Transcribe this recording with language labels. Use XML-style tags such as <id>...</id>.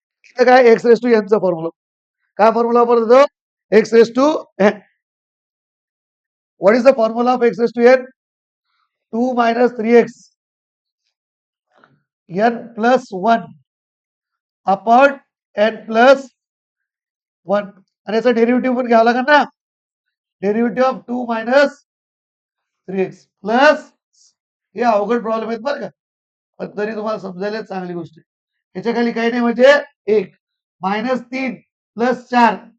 <mr>इथं काय x raise to एनचा formula. काय फॉर्म्युला वापरतो? X raise to N.</mr> <en>What is the formula of x raise to n? 2 minus 3x n plus 1 upon n plus 1.</en> <mr>आणि याचा derivative पण घ्यावा लागेल ना. Derivative of 2 minus 3x plus, हे अवघड प्रॉब्लेम आहेत बरं का, पण तरी तुम्हाला समजायला चांगली गोष्ट आहे. ह्याच्या खाली काही नाही म्हणजे 1 मायनस 3 प्लस 4.</mr>